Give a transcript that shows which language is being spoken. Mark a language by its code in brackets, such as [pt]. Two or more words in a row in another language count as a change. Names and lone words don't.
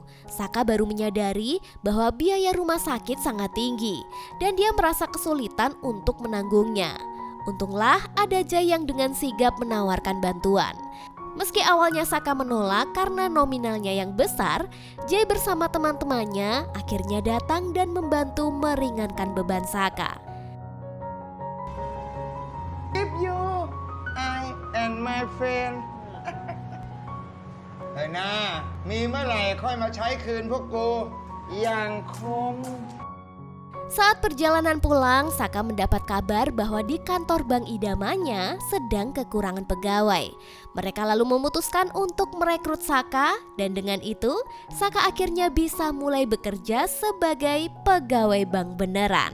[id] Saka baru menyadari bahwa biaya rumah sakit sangat tinggi dan dia merasa kesulitan untuk menanggungnya. Untunglah ada Jay yang dengan sigap menawarkan bantuan. Meski awalnya Saka menolak karena nominalnya yang besar, Jay bersama teman-temannya akhirnya datang dan membantu meringankan beban Saka. [en] If you, I and my friend [th] เฮ้ยนะมีเมื่อไหร่ค่อยมาใช้คืนพวกกูอย่างคม [id] Saat perjalanan pulang, Saka mendapat kabar bahwa di kantor bank idamanya sedang kekurangan pegawai. Mereka lalu memutuskan untuk merekrut Saka dan dengan itu Saka akhirnya bisa mulai bekerja sebagai pegawai bank beneran.